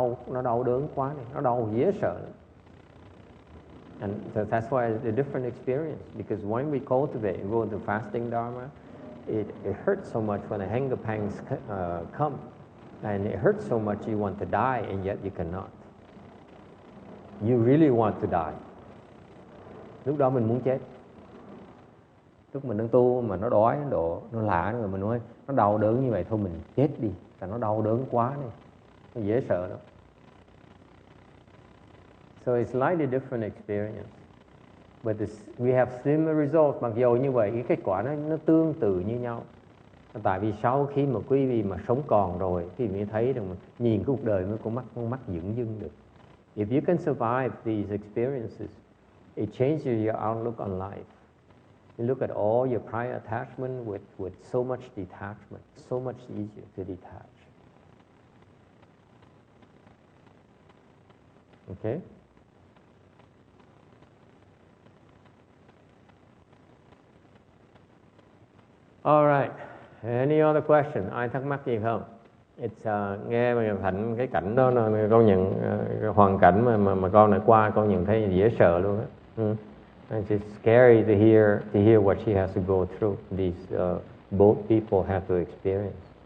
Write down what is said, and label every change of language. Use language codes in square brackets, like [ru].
[vi] Nó đau đớn quá này, nó đau dễ sợ. [en] And so that's why it's a different experience, because when we cultivate and go into fasting dharma, it hurts so much when the hunger pangs come. And it hurts so much you want to die and yet you cannot. You really want to die. [vi] Lúc đó mình muốn chết. Lúc mình đang tu mà nó đói, nó lạ rồi mình nói nó đau đớn như vậy thôi mình chết đi. Tại nó đau đớn quá này. Nó dễ sợ lắm. [en] So it's slightly different experience. But we have similar results. [vi] Mặc dù như vậy cái kết quả nó tương tự như nhau. Tại vì sau khi mà quý vị mà sống còn rồi thì mới thấy rằng nhìn cuộc đời mới có con mắt dửng dưng được. [en] If you can survive these experiences, it changes your outlook on life. You look at all your prior attachment with so much detachment, so much easier to detach. Okay? All right. Any other question? [vi] Ai thắc mắc gì không? Nghe mà Thạnh cái cảnh đó là con nhận hoàn cảnh mà con này qua con nhận thấy dễ sợ luôn á. [en] And it's scary to hear what she has to go through. These both people have to experience.